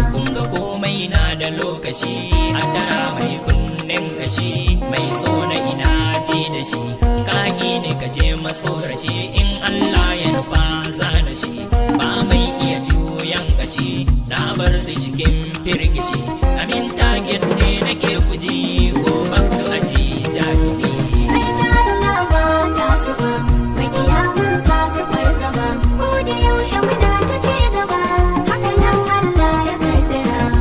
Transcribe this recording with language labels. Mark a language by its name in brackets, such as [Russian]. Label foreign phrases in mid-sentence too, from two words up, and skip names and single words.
[Hausa] Kun ga komai na da lokaci, hattara mai kunnen kashi, mai so na ina ce da shi, ka ƙi ni ka je matsoraci, in Allah ya nufa za na shi. Ba mai iya juyan gashi, na bar su cikin firgici. Amin target ne nake guji, [English] go back to [Hausa] aji jahili. Sai ta Allah ba ta su ba, makiya mun sa su fargaba. Ko da yaushe muna ta ci gaba, haka nan Allah ya kaddara.